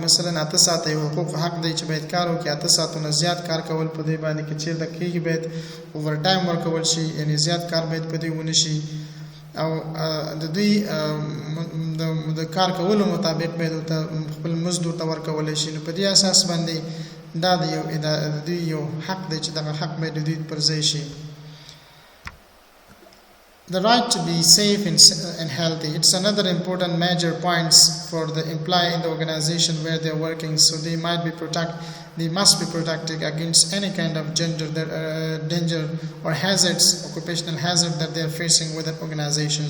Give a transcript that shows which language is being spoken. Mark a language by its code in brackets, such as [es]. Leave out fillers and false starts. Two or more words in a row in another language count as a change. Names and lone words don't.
[ps] مثلا 8 ساعته یو حقوق حق دی چې باید کار وکړي، 8 ساعتو نه زیات کار کول په دوی باندې کې چیرته کېږي باید [en] over time [ps] ورکول شي، یعنی زیات کار باید په دوی ونه شي او د دوی د کار کولو مطابق باید خپل مزد ورته ورکولی شي. نو په دې اساس باندې دا د دوی یو حق دی چې دغه حق باید د دوی پر ځای شي. [en] The right to be safe and healthy, it's another important major points for the employee in the organization where they are working. So they must be protected against any kind of danger or hazards, occupational hazard that they are facing within organizations.